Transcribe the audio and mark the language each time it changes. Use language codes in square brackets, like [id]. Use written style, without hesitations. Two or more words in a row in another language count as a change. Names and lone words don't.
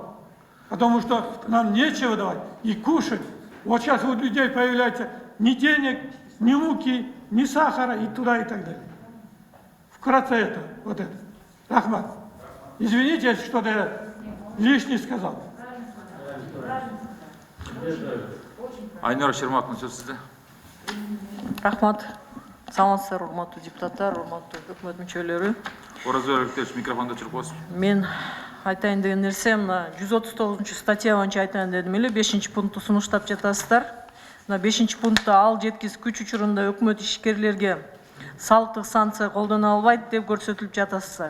[ru] Потому что нам нечего давать и кушать. Вот сейчас у людей появляется ни денег, ни муки, ни сахара и туда и так далее. Вкратце это, вот это. Рахмат. Извините, если что-то лишнее сказал. [ky] Айнара Шерматовна, сөз сізде. Рахмат. Саламатсыздар, урматтуу депутаттар, урматтуу өкмөт мүчөлөрү. Орозбек Артелович, микрофонду өчүрүп коесуз. Мен айтайын деген нерсе, мына 139 статья боюнча айтайын дедим эле, 5-пункту сунуштап жатасыздар. Мына 5-пунктта ал жеткиз күч учурунда өкмөт ишкерлерге салыктык санкция колдоно албайт деп көрсөтүлүп жатасыздар.